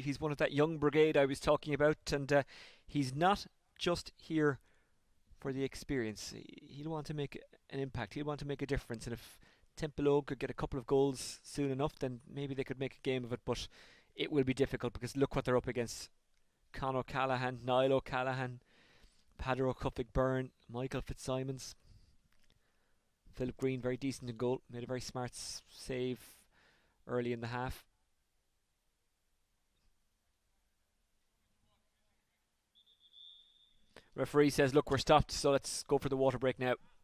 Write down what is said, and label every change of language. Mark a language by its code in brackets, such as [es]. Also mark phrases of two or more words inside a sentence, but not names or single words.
[en] He's one of that young brigade I was talking about, and he's not just here for the experience. He'll want to make an impact. He'll want to make a difference, and if Templeogue could get a couple of goals soon enough, then maybe they could make a game of it, but it will be difficult because look what they're up against. Conor O'Callaghan, Niall O'Callaghan, Padder O'Cuffig-Byrne, Michael Fitzsimons. Philip Green, very decent in goal, made a very smart save early in the half. Referee says, look, we're stopped, so let's go for the water break now.